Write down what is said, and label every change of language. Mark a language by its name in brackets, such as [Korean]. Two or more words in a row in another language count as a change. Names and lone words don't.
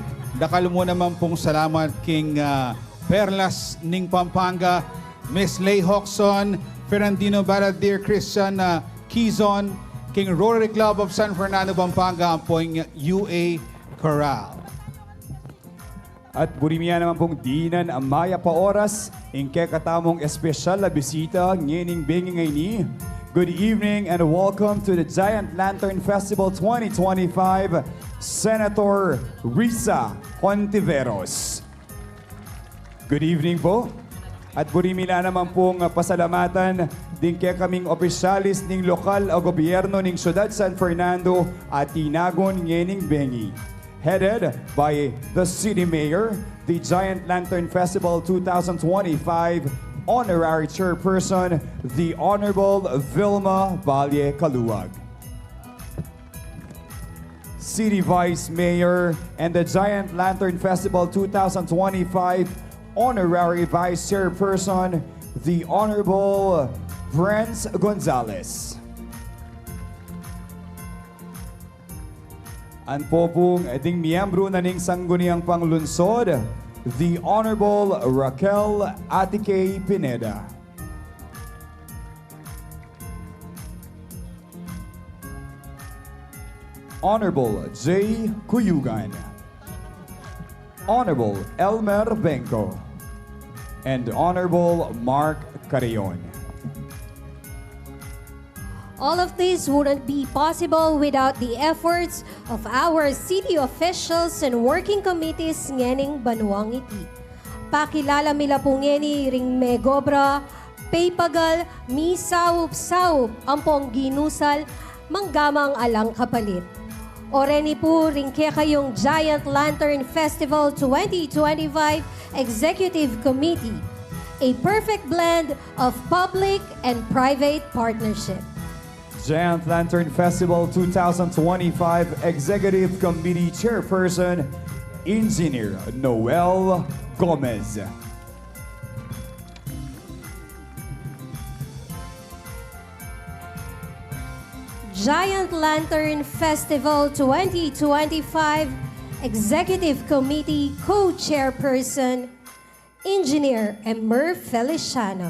[Pampanga] Dakal mo naman pong salamat king Perlas ning Pampanga, Miss Lay Hoxon, Fernandino Baradir Christian Quezon, king Rotary Club of San Fernando, Pampanga, ang poing UA Chorale. At burimiya naman pong dinan ang maya pa oras, ingke katamong espesyal na bisita, ngening bengi ngay ni [English] Good evening and welcome to the [Pampanga] Giant Lantern Festival 2025, Senator Risa Hontiveros. [English] Good evening [Pampanga] po. At burimila naman pong pasalamatan din kaya kaming opisyalis ng lokal o gobyerno ng Syudad San Fernando at Tinagon Ngening Bengi. [English] Headed by the City Mayor, the Giant Lantern Festival 2025 Honorary Chairperson, the Honorable Vilma Valle Caluag. City Vice Mayor and the Giant Lantern Festival 2025 Honorary Vice Chairperson, the Honorable Brence Gonzalez. [Pampanga] Ang popong ding miyembro na ning sangguniang panglunsod, [English] the Honorable Raquel Atike Pineda. Honorable J. Cuyugan. Honorable Elmer Benco. And Honorable Mark Carrion. All of this wouldn't be possible without the efforts of our city officials and working committees [Pampanga] ngening Banuang Iti. Pakilala mila po ngeni ring megobra, paypagal, mi saup-saup, ampong ginusal, manggamang alang kapalit. Oreni po ring kaya kayong [English] Giant Lantern Festival 2025 Executive Committee, a perfect blend of public and private partnership. Giant Lantern Festival 2025 Executive Committee Chairperson, Engineer Noel Gomez. Giant Lantern Festival 2025 Executive Committee Co-Chairperson, Engineer Emer Feliciano.